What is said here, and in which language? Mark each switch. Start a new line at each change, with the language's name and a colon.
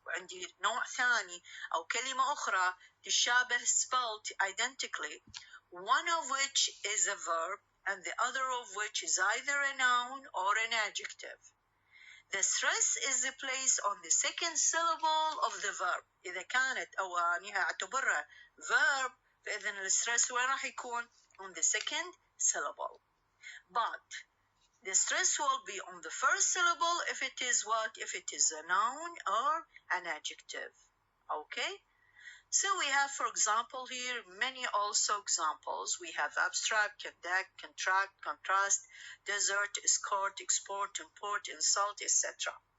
Arabic: وعندي نوع ثاني أو كلمة أخرى تشابه
English: spelled identically, one of which is a verb and the other of which is either a noun or an adjective. The stress is placed on the second syllable of the verb.
Arabic: إذا كانت أواني أعتبرها verb فإذن الستريس وين راح يكون؟
English: on the second syllable. But the stress will be on the first syllable if it is what? If it is a noun or an adjective. Okay? So we have, for example, here many also examples. We have abstract, conduct, contract, contrast, desert, escort, export, import, insult, etc.